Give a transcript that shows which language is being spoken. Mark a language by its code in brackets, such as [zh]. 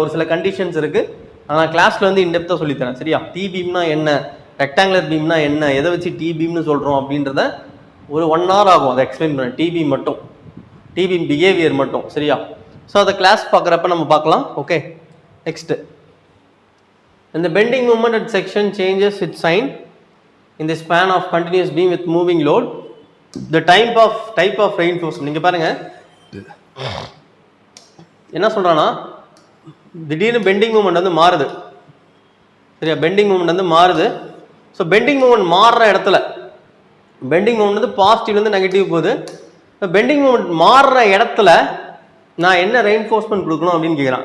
[ta] ஒரு சில கண்டிஷன்ஸ் இருக்குது. நான் கிளாஸில் வந்து இன்டெப்த்தாக சொல்லித்தரேன். சரியா? டி பீம்னா என்ன, ரெக்டாங்குலர் பீம்னா என்ன, எதை வச்சு டி பீம்னு சொல்கிறோம் அப்படின்றத ஒரு 1 hour ஆகும் அதை எக்ஸ்பிளைன் பண்ண. டி பீம் மட்டும், டி பீம் பிஹேவியர் மட்டும். சரியா? ஸோ அதை கிளாஸ் பார்க்குறப்ப நம்ம பார்க்கலாம். Okay. Next. [en] And the bending moment at section changes its sign in the span of continuous beam with moving load. The type of reinforcement. [ta] நீங்க பாருங்க என்ன சொல்றானா, திடீர்னு பெண்டிங் மூமெண்ட் வந்து மாறுது. சரியா? பெண்டிங் மூமெண்ட் வந்து மாறுது. ஸோ பெண்டிங் மூமெண்ட் மாறுற இடத்துல பெண்டிங் மூமெண்ட் வந்து பாசிட்டிவ்லேருந்து நெகட்டிவ் போகுது. பெண்டிங் மூமெண்ட் மாறுற இடத்துல நான் என்ன ரெயின்ஃபோர்ஸ்மெண்ட் கொடுக்கணும் அப்படின்னு கேட்குறான்.